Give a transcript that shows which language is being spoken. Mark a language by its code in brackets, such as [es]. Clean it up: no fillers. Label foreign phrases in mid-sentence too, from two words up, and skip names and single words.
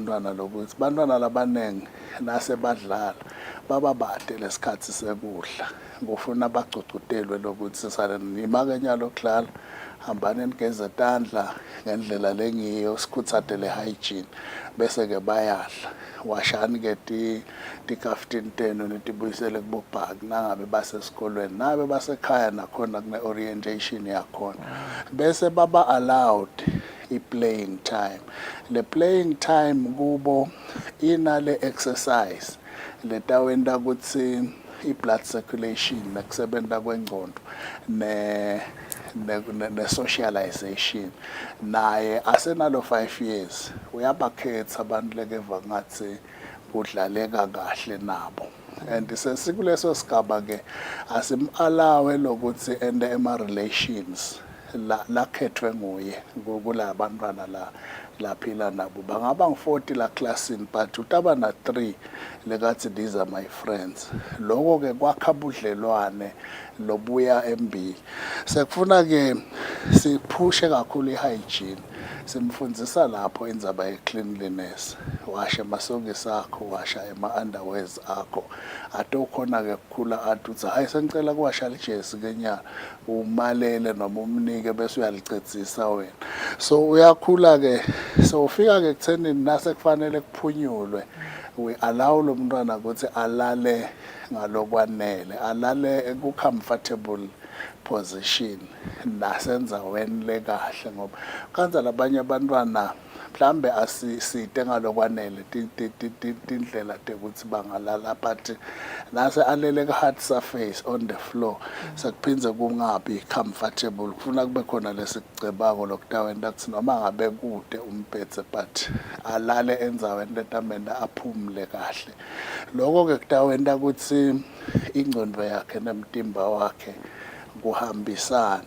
[ss] mntwana lokuthi bantwana labanengi nase badlala baba bade lesikhathi sekudla kufuna bacucutelwe lokuthi sisale nimake nyalo kudlala hambani nigeze tandla ngendlela lengiyo sikhutsate le hygiene bese ke bayadla washani ke ti-15 10 netibuyisele kubobhaki nangabe basesikolweni nabe basekhaya nakhona kune orientation yakhona bese baba allowed i- [en] playing time [ss] le [en] playing time [ss] kubo inale exercise letawenta ukuthi i- [en] blood circulation [ss] nekusebenta kwengqondo ne-socialization naye asenalo 5 years uyabakhetha abantu lekeva ngathi kudlaleka kahle nabo and sesikuleso sigaba ke asim-alawe lokuthi ende ema-relations lakhethwe nguye kula bantwana laphila nabo bangaba ngu-40 la classini but utaba na-3 lekathi [en] these are my friends. [ss] Loko ke kwakha budlelwane lobuya embili. Sekufuna ke siphushe kakhulu i-hygiene. Simfundzisa lapho indzaba ye-cleanliness. Washa amasokisi akho, washa ama-underwears akho. Atokhona ke kukhula athi uthi hayi sengicela kuwasha lijezi kenyana umalele noma umnike bese uyalicedzisa wena. So uyakhula ke so ufika ke kuthenini nase kufanele kuphunyulwe. [en] We allow [ss] lo mntwana ukuthi alale ngalokwanele, alale ku- [en] comfortable position [ss] nasenzaweni lekahle ngoba kanza labanye abantwana mhlambe asiside ngalokwanele tindlela tekuthi bangalala but nase alele ka- [en] hard surface on the floor [ss] sekuphindze kungabi comfortable kufuna kube khona lesicebako lokutawenta kuthi noma ngabe kude umphethe but alale endzaweni letamenda aphumule kahle. Lokho ke kutawenta ukuthi ingqondo yakhe nemtimba wakhe kuhambisane.